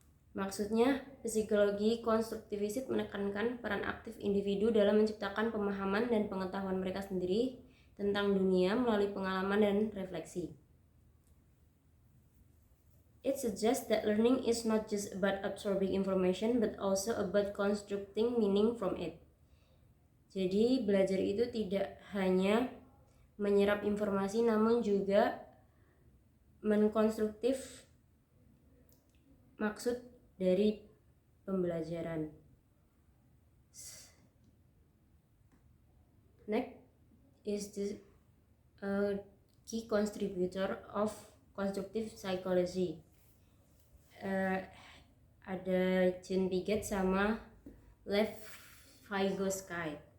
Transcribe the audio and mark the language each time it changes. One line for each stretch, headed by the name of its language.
Indonesian: Maksudnya, psikologi konstruktivis menekankan peran aktif individu dalam menciptakan pemahaman dan pengetahuan mereka sendiri tentang dunia melalui pengalaman dan refleksi.
English: It suggests that learning is not just about absorbing information but also about constructing meaning from it.
Indonesian: Jadi, belajar itu tidak hanya menyerap informasi namun juga menkonstruktif maksud dari pembelajaran.
English: Next is the key contributor of constructive psychology.
Indonesian: Ada Jean Piaget sama Lev Vygotsky.